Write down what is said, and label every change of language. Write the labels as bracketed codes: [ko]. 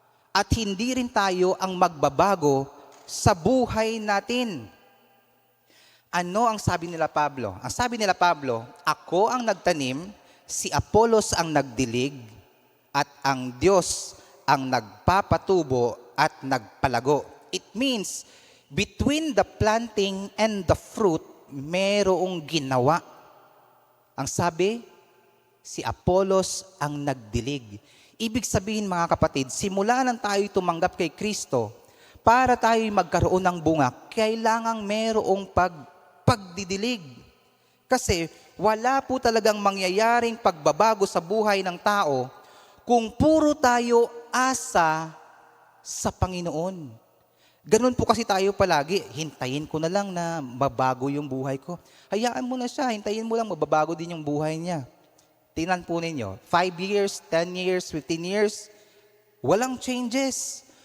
[tl] At hindi rin tayo ang magbabago sa buhay natin. Ano ang sabi nila Pablo? Ang sabi nila Pablo, ako ang nagtanim, si Apolos ang nagdilig, at ang Diyos ang nagpapatubo at nagpalago. [en] It means, between the planting and the fruit, [tl] merong ginawa. Ang sabi, si Apolos ang nagdilig. Ibig sabihin mga kapatid, simula nang tayo tumanggap kay Kristo, para tayo magkaroon ng bunga, kailangang merong pagdidilig. Kasi wala po talagang mangyayaring pagbabago sa buhay ng tao kung puro tayo asa sa Panginoon. Ganun po kasi tayo palagi, hintayin ko na lang na mabago yung buhay ko. Hayaan mo na siya, hintayin mo lang mababago din yung buhay niya. Tingnan po ninyo, 5 years, 10 years, 15 years, walang changes.